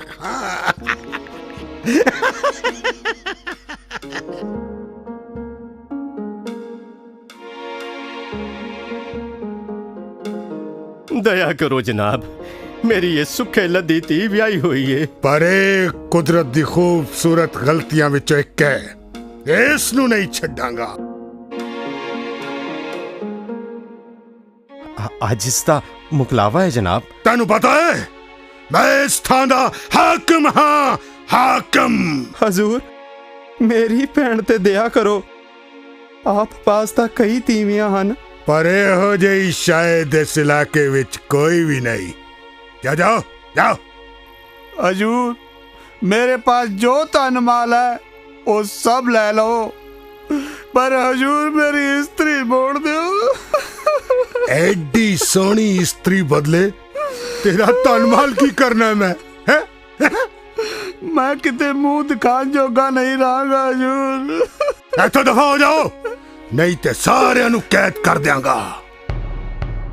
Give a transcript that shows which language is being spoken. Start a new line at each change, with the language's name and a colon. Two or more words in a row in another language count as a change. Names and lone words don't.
Punjabi: ਦਇਆ ਕਰੋ ਜਨਾਬ, ਮੇਰੀ ਯੇ ਸੁੱਖੇ ਲੱਦੀ ਧੀ ਵਿਆਹੀ ਹੋਈ ਹੈ। ਪਰ ਕੁਦਰਤ ਦੀ ਖ਼ੂਬਸੂਰਤ ਗ਼ਲਤੀਆਂ ਵਿਚੋਂ ਇੱਕ ਹੈ, ਇਸ ਨੂੰ ਨਹੀਂ ਛੱਡਾਂਗਾ। ਅੱਜ ਇਸ ਦਾ ਮੁਕਲਾਵਾ ਹੈ ਜਨਾਬ। ਤੈਨੂੰ ਪਤਾ ਹੈ ਮੈਂ ਇਸ ਥਾਂ ਦਾ ਹਾਕਮ ਹਾਂ, ਹਾਕਮ। ਹਜ਼ੂਰ, ਮੇਰੀ ਭੈਣ ਤੇ ਦਇਆ ਕਰੋ। ਆਪ ਪਾਸ ਤਾਂ ਕਈ ਤੀਵੀਆਂ ਹਨ, ਪਰ ਇਹੋ ਜਿਹੀ ਸ਼ਾਇਦ ਇਸ ਇਲਾਕੇ ਵਿੱਚ ਕੋਈ ਵੀ ਨਹੀਂ। ਜਾਓ ਜਾਓ।
Hindi: हजूर, मेरे पास जो धन माल है वो सब ले लो, पर हजूर मेरी स्त्री मोड़ दो।
Punjabi: ਐਡੀ ਸੋਹਣੀ ਇਸਤਰੀ ਬਦਲੇ ਤੇਰਾ ਧਨ ਮਾਲ ਕੀ ਕਰਨਾ ਮੈਂ ਹੈ? ਮੈਂ ਕਿਤੇ ਮੂੰਹ ਦਿਖਾਉਣ ਜੋਗਾ ਨਹੀਂ ਰਹਾਂਗਾ ਹਜ਼ੂਰ। ਇੱਥੋਂ ਦਫ਼ਾ ਹੋ ਜਾਓ, ਨਹੀਂ ਤੇ ਸਾਰਿਆਂ ਨੂੰ ਕੈਦ ਕਰ ਦਿਆਂਗਾ।